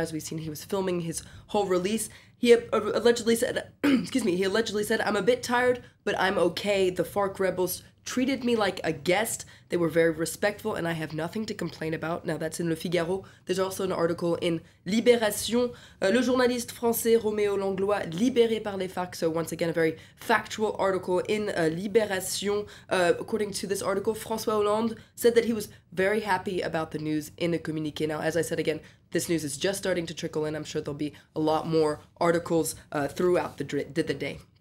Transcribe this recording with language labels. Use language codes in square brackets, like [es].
[en] As we've seen, he was filming his whole release. He allegedly said, he allegedly said, "I'm a bit tired, but I'm okay. The FARC rebels treated me like a guest. They were very respectful, and I have nothing to complain about." Now, that's in Le Figaro. There's also an article in Libération. [fr] Le journaliste français Roméo Langlois, libéré par les FARC. [en] So, once again, a very factual article in Libération. According to this article, François Hollande said that he was very happy about the news in a communiqué. Now, as I said again, this news is just starting to trickle in. I'm sure there'll be a lot more articles throughout the day.